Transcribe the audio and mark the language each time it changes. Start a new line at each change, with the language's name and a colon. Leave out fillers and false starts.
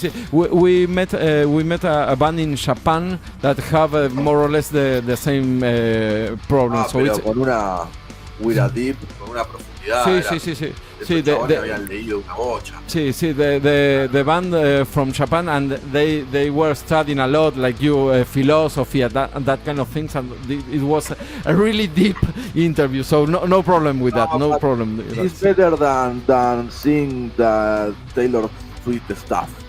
English: We met a band in Japan that have more or less the same problems. So
Spanish: pero
English: it's,
Spanish: con una deep, con una profundidad. Sí. Habían leído una bocha.
English: The band from Japan, and they were studying a lot, like you, philosophy and that kind of things, and it was a really deep interview. So no problem with that. No problem. It's better than seeing the Taylor Swift stuff.